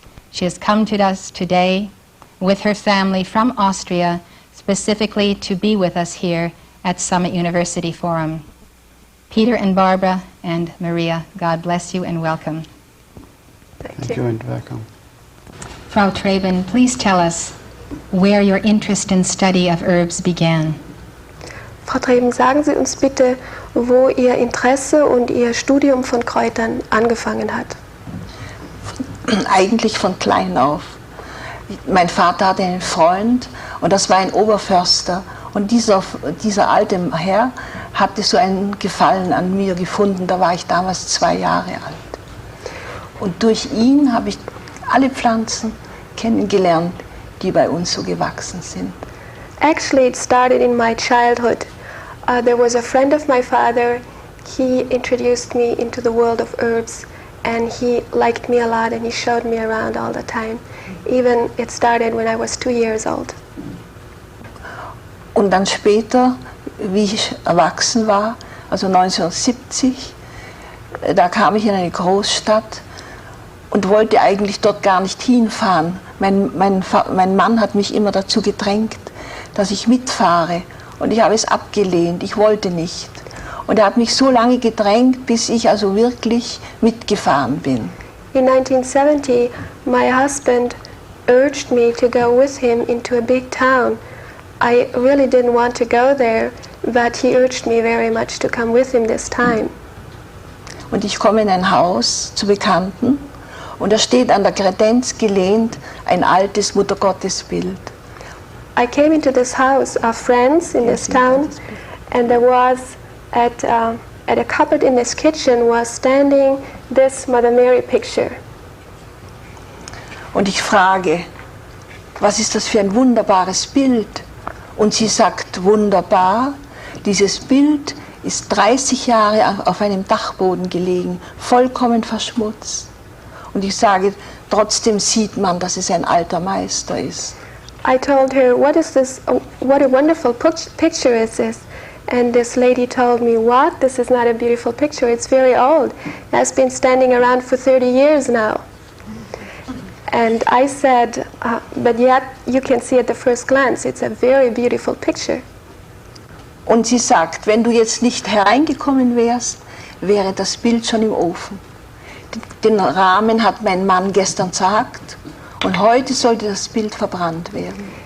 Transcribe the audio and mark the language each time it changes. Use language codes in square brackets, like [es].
[en] She has come to us today with her family from Austria, specifically to be with us here at Summit University Forum. Peter and Barbara and Maria, God bless you and welcome. Thank you and welcome. Frau Treben, please tell us where your interest in study of herbs began. [de] Frau Treben, sagen Sie uns bitte, wo Ihr Interesse und Ihr Studium von Kräutern angefangen hat. Eigentlich von klein auf. Mein Vater hatte einen Freund und das war ein Oberförster. Und dieser alte Herr hatte so einen Gefallen an mir gefunden, da war ich damals 2 Jahre alt. Und durch ihn habe ich alle Pflanzen kennengelernt, die bei uns so gewachsen sind. [en] Actually, it started in my childhood. There was a friend of my father. He introduced me into the world of herbs, and he liked me a lot, and he showed me around all the time. Even it started when I was 2 years old. [de] Und dann später, wie ich erwachsen war, also 1970, da kam ich in eine Großstadt und wollte eigentlich dort gar nicht hinfahren. Mein Mann hat mich immer dazu gedrängt, dass ich mitfahre. Und ich habe es abgelehnt, ich wollte nicht. Und er hat mich so lange gedrängt, bis ich also wirklich mitgefahren bin. [en] In 1970, my husband urged me to go with him into a big town. I really didn't want to go there, but he urged me very much to come with him this time. [de] Und ich komme in ein Haus zu Bekannten und da steht an der Kredenz gelehnt ein altes Muttergottesbild. [en] I came into this house of friends in this town, and there was at a cupboard in this kitchen was standing this Mother Mary picture. [de] Und ich frage, was ist das für ein wunderbares Bild? Und sie sagt, wunderbar, dieses Bild ist 30 Jahre auf einem Dachboden gelegen, vollkommen verschmutzt. Und ich sage, trotzdem sieht man, dass es ein alter Meister ist. [en] I told her, what is this, what a wonderful picture is this? And this lady told me, what? This is not a beautiful picture, it's very old. It has been standing around for 30 years now. And I said, but yet you can see at the first glance, it's a very beautiful picture. [de] Und sie sagt, wenn du jetzt nicht hereingekommen wärst, wäre das Bild schon im Ofen. Den Rahmen hat mein Mann gestern zerhackt und heute sollte das Bild verbrannt werden.